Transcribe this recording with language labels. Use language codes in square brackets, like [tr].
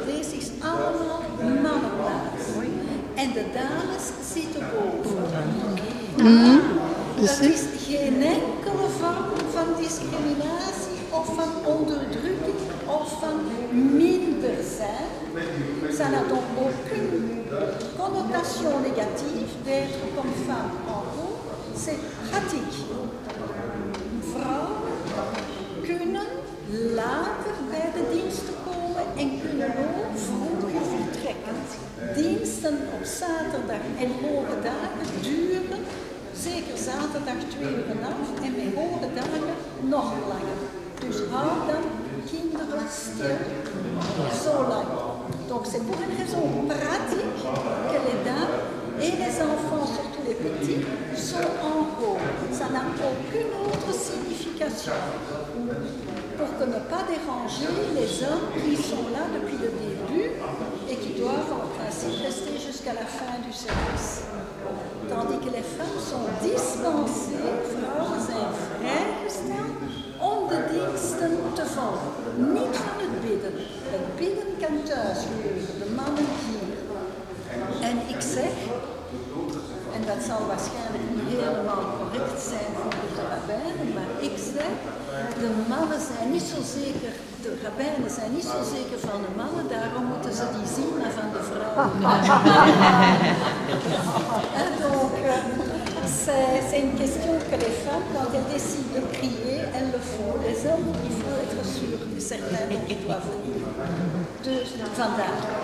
[nl] Deze is allemaal mannenplaats. En de dames zitten boven. Dat is geen enkele vorm van discriminatie of van onderdrukking of van minder zijn. [fr] Ça n'a donc aucune connotation négative d'être comme femme en haut. C'est pratique. [nl] Vrouwen kunnen later bij de diensten komen en kunnen ook vroeger vertrekken. Diensten op zaterdag en hoge dagen duren zeker zaterdag 2 uur af en bij hoge dagen nog langer. Dus hou dan kinderen stil zo lang. [fr] Donc c'est pour une raison pratique que les dames et les enfants, surtout les petits, sont en haut. Ça n'a aucune autre signification. Pour que ne pas déranger les hommes qui sont là depuis le début et qui doivent en principe rester jusqu'à la fin du service. Tandis que les femmes sont dispensées, [nl] vrouwen zijn vrijgesteld om de diensten te volgen. Niet van het bidden. Het bidden kan thuis gebeuren, de mannen hier. En ik zeg, en dat zal waarschijnlijk niet helemaal correct zijn voor de rabbijnen, maar ik zeg, de mannen zijn niet zo zeker, de rabbijnen zijn niet zo zeker van de mannen, daarom moeten ze die zien maar van de vrouwen. [fr] Donc, c'est une question que les femmes, quand elles décident de prier, elles le font. Les hommes, il faut être sûr que certains doivent venir. [nl] Dus vandaar.